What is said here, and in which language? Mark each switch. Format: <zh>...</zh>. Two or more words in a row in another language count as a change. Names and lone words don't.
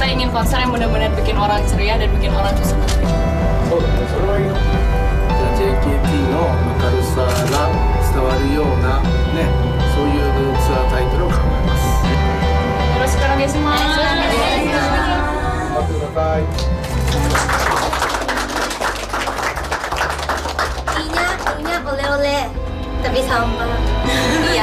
<id>konser yang benar-benar bikin orang ceria dan bikin orang susah.</id> <ja>そうだね、それはいいの。じゃあ JKT の明るさが伝わるようなね、そういうツアータイトルを考えます。よろしくお願いします。頑張ってください。</ja> <id>Punya oleh-oleh tapi sampah. Iya.</id>